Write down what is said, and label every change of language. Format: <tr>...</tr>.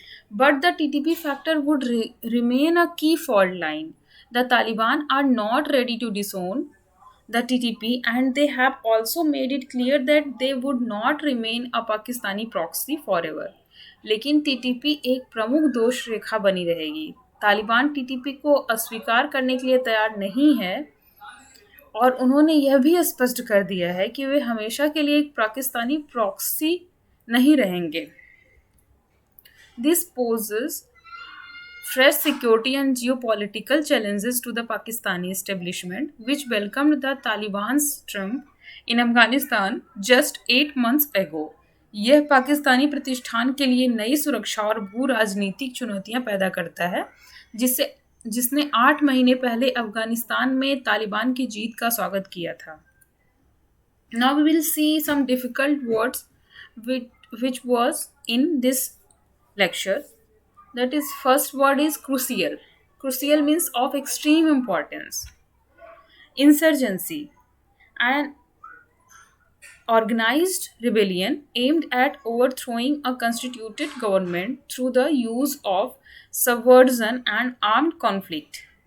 <en>But the TTP factor would remain a key fault line. The Taliban are not ready to disown the TTP, and they have also made it clear that they would not remain a Pakistani proxy forever.</en> <hi>लेकिन TTP एक प्रमुख दोष रेखा बनी रहेगी. Taliban TTP को अस्वीकार करने के लिए तैयार नहीं है और उन्होंने यह भी स्पष्ट कर दिया है कि वे हमेशा के लिए एक पाकिस्तानी प्रॉक्सी नहीं रहेंगे.</hi> <en>This poses fresh security and geopolitical challenges to the Pakistani establishment, which welcomed the Taliban's trump in Afghanistan just 8 months ago.</en> <hi>यह पाकिस्तानी प्रतिष्ठान के लिए नई सुरक्षा और भू राजनीतिक चुनौतियां पैदा करता है, जिसने 8 महीने पहले अफगानिस्तान में तालिबान की जीत का स्वागत किया था.</hi> <en>Now we will see some difficult words which was in this lecture. That is, first word is crucial. Crucial means of extreme importance. Insurgency, an organized rebellion aimed at overthrowing a constituted government through the use of subversion and armed conflict.</en>